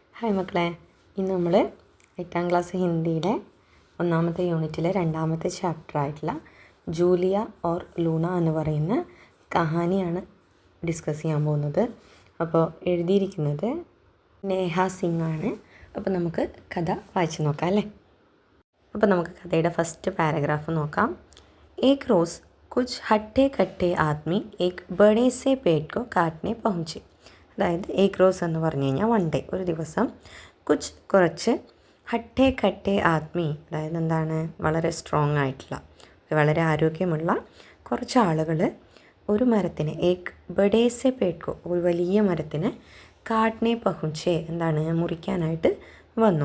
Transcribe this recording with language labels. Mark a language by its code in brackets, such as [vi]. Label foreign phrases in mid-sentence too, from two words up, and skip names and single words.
[ml] ഹായ് മക്കളെ, ഇന്ന് നമ്മൾ 8ാം ക്ലാസ് ഹിന്ദിയുടെ 1ാമത്തെ യൂണിറ്റിലെ 2ാമത്തെ ചാപ്റ്ററായിട്ടുള്ള ജൂലിയ ഓർ ലൂണ എന്ന് പറയുന്ന കഹാനിയാണ് ഡിസ്കസ് ചെയ്യാൻ പോകുന്നത്. അപ്പോൾ എഴുതിയിരിക്കുന്നത് നേഹ സിംഗ് ആണ്. അപ്പോൾ നമുക്ക് കഥ വായിച്ച് നോക്കാം അല്ലേ. അപ്പോൾ നമുക്ക് കഥയുടെ ഫസ്റ്റ് പാരഗ്രാഫ് നോക്കാം. [hi] एक रोज़ कुछ हट्टे कट्टे आदमी एक बड़े से पेड़ को काटने पहुँचे. [ml] അതായത് [hi] एक रोज़ [ml] എന്ന് പറഞ്ഞു കഴിഞ്ഞാൽ [en] one day, [ml] ഒരു ദിവസം കുറച്ച് [hi] हट्टे कट्टे आदमी, [ml] അതായത് എന്താണ്, വളരെ സ്ട്രോങ് ആയിട്ടുള്ള, വളരെ ആരോഗ്യമുള്ള കുറച്ച് ആളുകൾ ഒരു മരത്തിന്, [hi] एक बड़े से पेड़ को, [ml] ഒരു വലിയ മരത്തിന് [hi] काटने पहुँचे, [ml] എന്താണ്, മുറിക്കാനായിട്ട് വന്നു.